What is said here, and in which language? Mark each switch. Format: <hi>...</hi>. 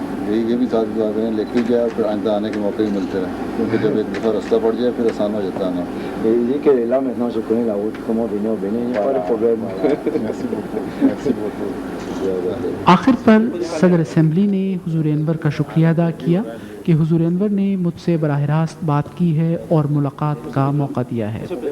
<hi>ये भी साथ बात करें लिख भी गया फिर आइंदा आने के मौके भी मिलते हैं क्योंकि जब एक दफ़ा रास्ता पड़ जाए फिर आसान हो जाता है ना। ये कि</hi> <fr>là maintenant je connais la route comment venir au Bénin, il n'y a pas de problème. Merci beaucoup. Merci beaucoup.</fr> <hi>आखिर पर सदर असम्बली ने हुजूर अनवर का शुक्रिया अदा किया कि हुजूर अनवर ने मुझसे बराह रास्त बात की है और मुलाकात का मौका दिया है।</hi>